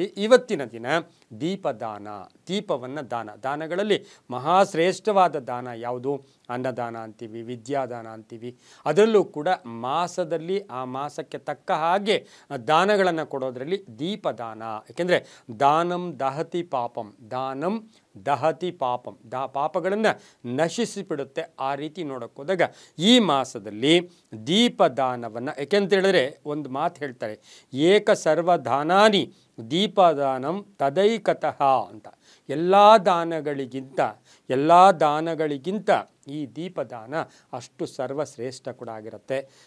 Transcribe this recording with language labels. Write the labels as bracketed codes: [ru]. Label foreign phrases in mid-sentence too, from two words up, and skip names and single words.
[kn] ಇವತ್ತಿನ ದಿನ ದೀಪದಾನ, ದೀಪವನ್ನು ದಾನಗಳಲ್ಲಿ ಮಹಾಶ್ರೇಷ್ಠವಾದ ದಾನ ಯಾವುದು? ಅನ್ನದಾನ ಅಂತೀವಿ, ವಿದ್ಯಾದಾನ ಅಂತೀವಿ. ಅದರಲ್ಲೂ ಕೂಡ ಮಾಸದಲ್ಲಿ ಆ ಮಾಸಕ್ಕೆ ತಕ್ಕ ಹಾಗೆ ದಾನಗಳನ್ನು ಕೊಡೋದ್ರಲ್ಲಿ ದೀಪದಾನ. [sa] ಏಕೆಂದರೆ ದಾನಂ ದಹತಿ ಪಾಪಂ, ದಾನಂ ದಹತಿ ಪಾಪಂ, [kn] ಪಾಪಗಳನ್ನು ನಶಿಸಿಬಿಡುತ್ತೆ. ಆ ರೀತಿ ನೋಡೋಕೆ ಹೋದಾಗ ಈ ಮಾಸದಲ್ಲಿ ದೀಪದಾನವನ್ನು, ಏಕೆಂತೇಳಿದ್ರೆ ಒಂದು ಮಾತು ಹೇಳ್ತಾರೆ, [sa] ಏಕ ಸರ್ವದಾನಾನಿ ದೀಪದಾನಂ ತದೈಕತಃ [kn] ಅಂತ. ಎಲ್ಲ ದಾನಗಳಿಗಿಂತ ಈ ದೀಪದಾನ ಅಷ್ಟು ಸರ್ವಶ್ರೇಷ್ಠ ಕೂಡ ಆಗಿರುತ್ತೆ.